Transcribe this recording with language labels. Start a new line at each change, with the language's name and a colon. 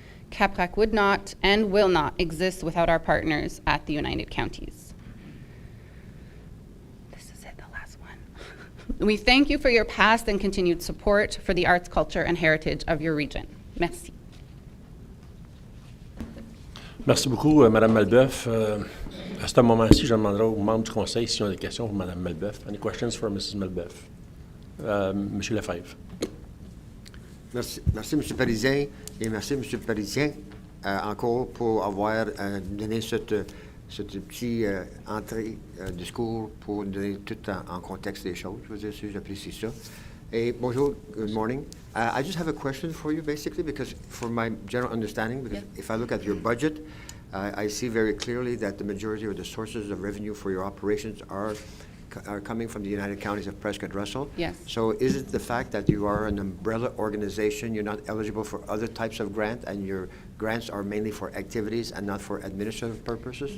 English: CAPRAC would not and will not exist without our partners at the United Counties. This is it, the last one. We thank you for your past and continued support for the arts, culture, and heritage of your region.
French: Merci. Merci beaucoup, Mme Malbeuf. À ce moment-ci, je demanderai aux membres du Conseil s'ils ont des questions pour Mme Malbeuf.
English: Any questions for Mrs. Malbeuf? Monsieur Lefebvre.
French: Merci, M. Parisien, et merci, M. Parisien, encore pour avoir donné cette petite entrée discours pour donner tout en contexte des choses. Je veux dire, j'apprécie ça. Et bonjour,
English: good morning. I just have a question for you, basically, because for my general understanding, because if I look at your budget, I see very clearly that the majority of the sources of revenue for your operations are coming from the United Counties of Prescott-Russell. Yes. So is it the fact that you are an umbrella organization, you're not eligible for other types of grant, and your grants are mainly for activities and not for administrative purposes?